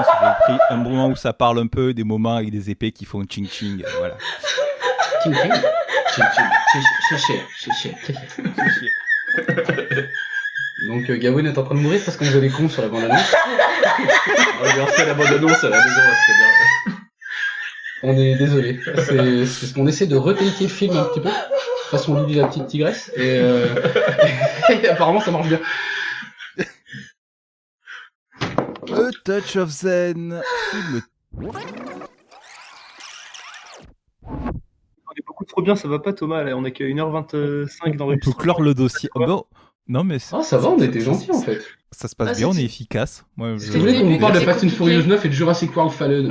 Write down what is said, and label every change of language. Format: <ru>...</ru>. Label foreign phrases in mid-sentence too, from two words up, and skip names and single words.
<fr>J'ai pris un moment où ça parle un peu, des moments avec des épées qui font ching-ching. Voilà. Ching-ching. Ching-ching. Donc Gawain est en train de mourir parce qu'on faisait des cons sur la bande-annonce. On va regarder la bande-annonce à la maison, c'est bien. On est désolé. C'est parce qu'on essaie de requalifier le film un petit peu. Façon Lily la petite tigresse. Et apparemment ça marche bien. A Touch of Zen, film. On est beaucoup trop bien, ça va pas Thomas, là on est qu'à 1h25 dans On peut clore le dossier. Oh, bon. Non mais ça va, on était gentils en fait. Ça se passe bien, on est efficace. Moi, Vous voulez qu'on vous parle de Fast and Furious 9 et de Jurassic World Fallen?</fr>